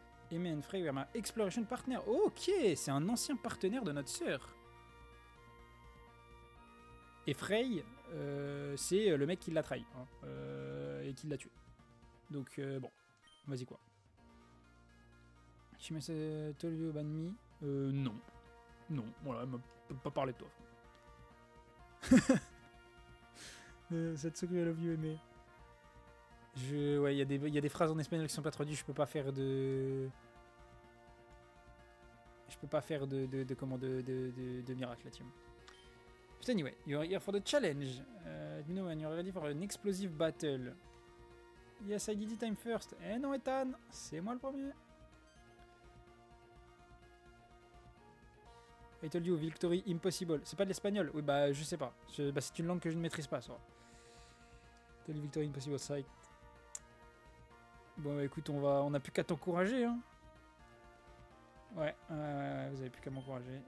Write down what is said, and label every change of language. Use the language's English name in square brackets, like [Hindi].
[English] Aimé and Frey were my exploration partner. [French] Ok, c'est un ancien partenaire de notre sœur. Et Frey, c'est le mec qui l'a trahi. Hein, et qui l'a tué. Donc, bon. Vas-y, quoi. [English] She must told you about me? [French] Non. Non, voilà, elle m'a pas parlé de toi. Satsuki, [English] I love you, [French] Aimé. Ouais, il y a des phrases en espagnol qui sont pas traduites, je peux pas faire de... de miracle là-dessus. [English] But anyway, you're here for the challenge. You know when you're ready for an explosive battle. Yes, I did it, I'm first. [French] Eh non, Ethan, c'est moi le premier. [English] I told you, victory impossible. [French] C'est pas de l'espagnol? Oui, bah, je sais pas. C'est une langue que je ne maîtrise pas, ça. [English] I told you, victory impossible, sight. [French] Bon, bah, écoute, on a plus qu'à t'encourager, hein. Ouais, vous avez plus qu'à m'encourager.